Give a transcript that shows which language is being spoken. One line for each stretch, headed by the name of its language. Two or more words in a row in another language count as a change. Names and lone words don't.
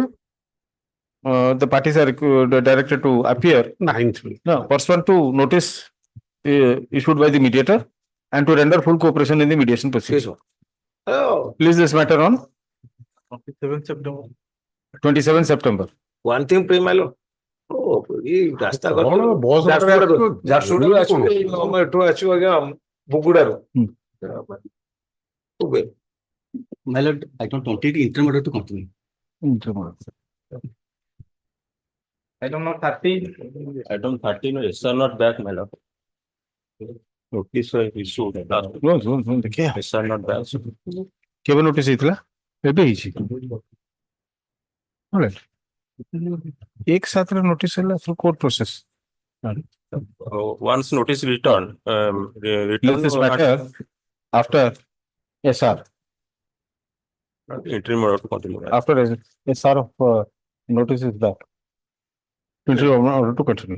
English: The parties are directed to appear. 9th. No, pursuant to notice issued by the mediator and to render full cooperation in the mediation procedure. Please this matter on 27 September. One thing, Premalo.
Odia: Oh, ରାସ୍ତା ଝାରସୁଗୁଡାରୁ ଆସିବେ ଏଠୁ ଆସିବ ଆଜ୍ଞା ବୁଗୁଡାରୁ
English: My lord, item 28 interim order to continue. Item number 30. Item 30 no yes are not back, my lord. Notice issued. Yes are not back.
Odia: କେବେ ନୋଟିସ ହେଇଥିଲା ଏବେ ହେଇଛି ଏକ ସାଥରେ ନୋଟିସ ହେଲା
English: through court process. Once notice returned, Let this matter after SR. interim order to continue. After SR of notice is back. Interim order to continue.